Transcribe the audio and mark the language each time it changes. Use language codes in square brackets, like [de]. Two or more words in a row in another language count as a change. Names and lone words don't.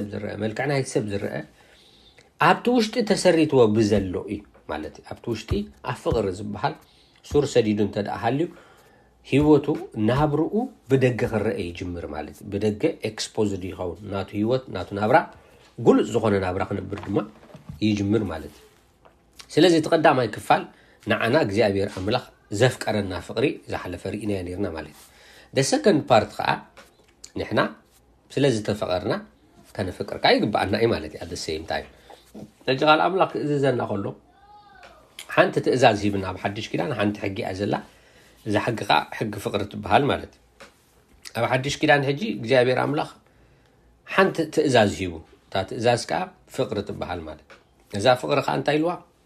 [ti] ዝርአ መልክዕ ናይቲ ሰብ ዝርአ ኣብቲ ውሽጢ ተሰሪትዎ ብዘሎ እዩ ማለት ኣብቲ ውሽጢ ኣብ ፍቕሪ ዝበሃል ሱር ሰዲዱ እንተደኣ ሃልዩ ህይወቱ ናብርኡ ብደገ ክርአ ይጅምር ማለት ብደገ ኤክስፖዝድ ይኸውን ናቱ ህይወት ናቱ ናብራ ጉሉፅ ዝኾነ ናብራ ክንብር ድማ ይጅምር ማለት ስለዚ ተቀዳማይ ክፋል ንዓና እግዚኣብሔር ኣምላኽ ዘፍቀረና ፍቕሪ ዝሓለፈ ርኢና ነርና ማለት [en] the second part [ti] ከዓ ንሕና ስለዚ ተፈቀርና ከነፍቅርካ ይግባአና እዩ ማለት እዩ [en] at the same time [ti] ነጂ ቃል ኣምላኽ እዘዘና ከሎ ሓንቲ ትእዛዝ ሂብና ኣብ ሓድሽ ኪዳን ሓንቲ ሕጊ ኣዘላ እዛ ሕጊ ከዓ ሕጊ ፍቕሪ ትበሃል ማለት ኣብ ሓድሽ ኪዳን ሕጂ እግዚኣብሔር ኣምላኽ ሓንቲ ትእዛዝ ሂቡ እታ ትእዛዝ ከዓ ፍቕሪ ትበሃል ማለት እዛ ፍቕሪ ከዓ እንታይ ኢልዋ